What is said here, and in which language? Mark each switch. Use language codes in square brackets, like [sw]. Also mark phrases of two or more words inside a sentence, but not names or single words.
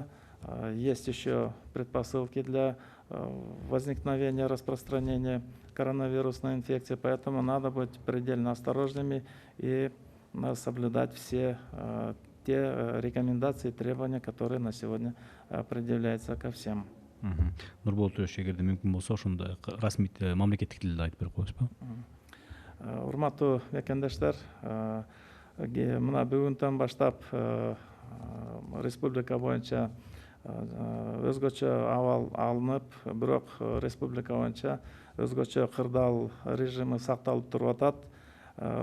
[ru] Есть еще предпосылки для возникновения распространения коронавирусной инфекции, поэтому надо быть предельно осторожными и соблюдать все те рекомендации и требования, которые на сегодня предъявляются ко всем. [ky] Нурбол Төлөш, эгерде мүмкүн болсо ошондой расмий мамлекеттик тилде айтып берип коесузбу? Урматтуу мекендештер, мына бүгүндөн баштап республика боюнча өзгөчө абал алынып, бирок республика боюнча өзгөчө кырдаал режими сакталып туруп атат.